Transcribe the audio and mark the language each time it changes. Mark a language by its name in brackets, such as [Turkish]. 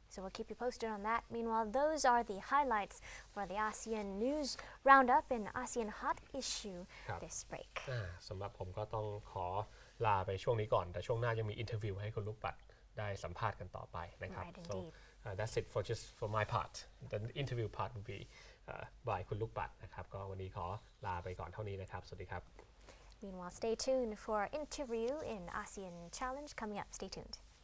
[English] So we'll keep you posted on that. Meanwhile, those are the highlights for the ASEAN News Roundup and ASEAN Hot Issue this break. [Thai] สำหรับผมก็ต้องขอลาไปช่วงนี้ก่อนแต่ช่วงหน้ายังมีอินเทอร์วิวให้คุณลูกปัดได้สัมภาษณ์กันต่อไปนะครับ [English] So that's it for my part. The interview part will be by [Thai] คุณลูกปัดนะครับก็วันนี้ขอลาไปก่อนเท่านี้นะครับสวัสดีครับ [English] Meanwhile, stay tuned for our interview in ASEAN Challenge coming up. Stay tuned.